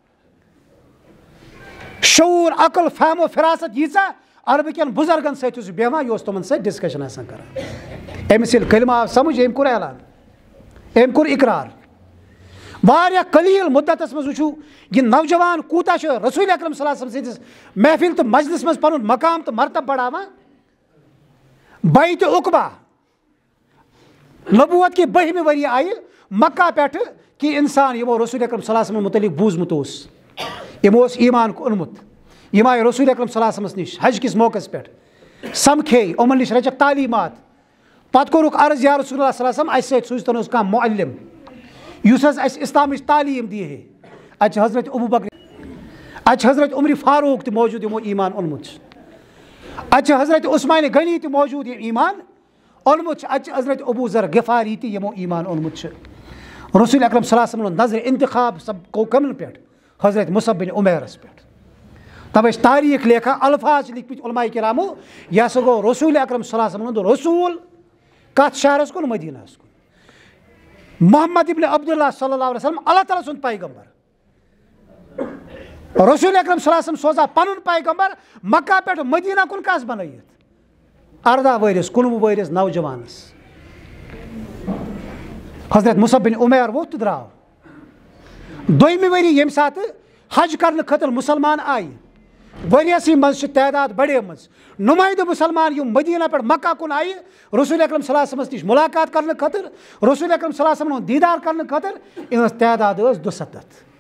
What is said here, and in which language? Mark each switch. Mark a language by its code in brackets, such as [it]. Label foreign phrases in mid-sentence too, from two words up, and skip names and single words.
[ks] شعوٗر عقل فہم و فراست ییٖژاہ عربہٕ کٮ۪ن بُزرگن سۭتۍ اوس بیٚہوان یہِ اوس تِمن سۭتۍ ڈسکشن آسان کران أمِس ییٚلہِ کلمہٕ آو سمجھ أمۍ کوٚر اعلان أمۍ کوٚر اقرار واریاہ قلیٖل مُدتس منٛز وٕچھو یہِ نوجوان کوٗتاہ چھُ رسول اکرم [ar] صلی اللہ علیہ وسلم [ks] سٕنٛدِس محفل تہٕ مجلس منٛز پنُن مقام تہٕ مرتبہٕ بڑاوان بیتہِ عقبہ نبوت کہِ 12مہِ ؤریہِ آیہِ مکہ پٮ۪ٹھٕ کہِ انسان یِمو رسول اکرم [ar] صلی اللہ علیہ وسلم [ks] متعلق بوٗزمُت اوس یِمو اوس ایٖمان اوٚنمُت یِم آیہِ رسول اکرم [ar] صلی اللہ علیہ وسلمس [ks] نِش حج کِس موقعس پٮ۪ٹھ سمکھے یِمن نِش رچکھ تعلیٖمات پتہٕ کوٚرُکھ عرض [ar] یا رسول اللہ صلی اللہ علیہ وسلم [ks] اَسہِ سۭتۍ سوٗزتن اوس کانٛہہ معلم یُس حظ اَسہِ اِسلامٕچ تعلیٖم دی ہے اَتہِ چھِ حضرت ابوٗ بکر اَتہِ چھِ حضرت عمرِ فاروق تہِ موجوٗد یِمو ایٖمان اوٚنمُت چھُ اَتہِ چھِ حضرت عثمانِ غنی تہِ موجوٗد یِم ایٖمان اوٚنمُت چھُ اَتہِ چھِ حضرت ابوٗ ذر غفاری تہِ یِمو ایٖمان اوٚنمُت چھُ رسول اکرم [ar] صلی اللہ علیہ وسلم [ks] نظرِ انتخاب سب گوٚو کمن پٮ۪ٹھ حضرت مُصعب بن عُمیرس پٮ۪ٹھ تَوَے چھِ تاریٖخ لیکھان الفاظ چھِ لیکھمٕتۍ علماء کرامو یہِ ہسا گوٚو رسول اکرم [ar] صلی اللہ علیہ وسلم [ks] ہُنٛد رسوٗل کتھ شہرس کُن مدیٖنہس کُن محمد ابن عبداللہ [ar] صلی اللہ علیہ وسلم [ks] اللہ تعالیٰ سُنٛد پیغمبر رسول اکرم [ar] صلی اللہ علیہ وسلم [ks] سوزان پنُن پیغمبر مکہ پٮ۪ٹھ مدیٖنہ کُن کس بنٲیِتھ 18 ؤرِس 19 ؤرِس نوجوانس حضرت مُصعب بن عُمیر ووٚتھ تہٕ درٛاو 2مہِ ؤری ییٚمہِ ساتہٕ حج کرنہٕ خٲطرٕ مُسلمان آیہِ ؤریَسٕے منٛز چھِ تعداد بڑیمٕژ نُمٲیدٕ مُسلمان یِم مدیٖنہ پٮ۪ٹھ مکہ کُن آیہِ رسول اکرم [ar] صلی اللہ علیہ وسلمس [ks] نِش مُلاقات کرنہٕ خٲطرٕ رسول اکرم [ar] صلی اللہ علیہ وسلم [ks] ہُنٛد دیٖدار کرنہٕ خٲطرٕ یِہٕنٛز تعداد ٲس 270